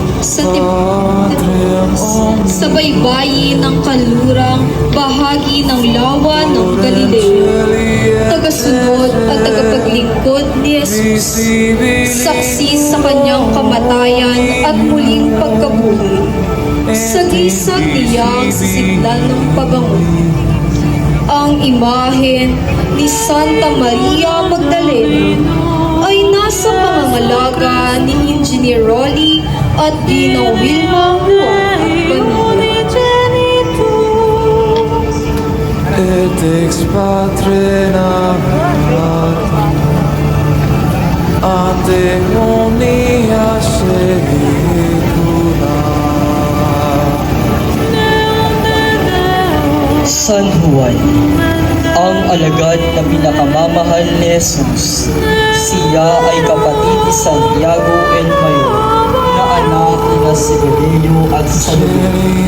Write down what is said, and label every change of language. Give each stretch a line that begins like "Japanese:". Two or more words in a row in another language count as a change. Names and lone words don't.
Filipino: sa baybayin ng kanlurang bahagi ng lawa ng Galilea, tagasunod at tagapaglingkod ni Jesus, saksi sa kanyang kamatayan at muling pagkabuhay, sagisag niyang sisiglan ng pabangon. Ang imahen ni Santa Maria Magdalena ay nasa pangangalaga ni Engineer Rolly at Ginong Wilma Juan at pamilya.
Latin: Et ex patrina ante omnia secula.
Filipino: San Juan, ang alagad na pinakamamahal ni Jesus. Siya ay kapatid ni Santiago and Mayor, na anak ni Zebedeo at Salome.